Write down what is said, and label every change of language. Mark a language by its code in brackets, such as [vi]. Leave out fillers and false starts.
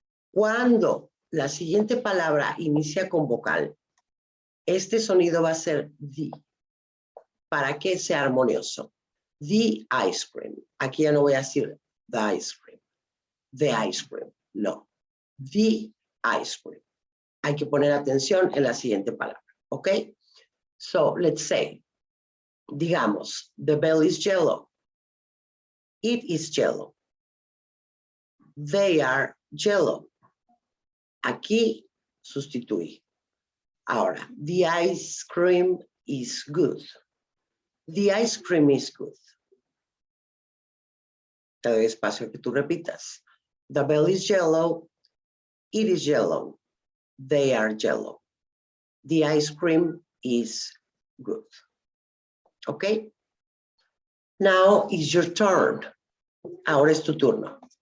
[es] Cuando la siguiente palabra inicia con vocal, este sonido va a ser the, para que sea armonioso. [en] The ice cream. [es] Aquí ya no voy a decir [en] the ice cream. The ice cream. No. The ice cream. [es] Hay que poner atención en la siguiente palabra. ¿Ok? [en] So, let's say, [es] digamos, [en] the bell is yellow. It is yellow. They are yellow. [es] Aquí sustituí. Ahora, [en] the ice cream is good. The ice cream is good. [es] Te doy espacio que tú repitas. [en] The bell is yellow. It is yellow. They are yellow. The ice cream is good. Okay? Now is your turn. [es] Ahora es tu turno.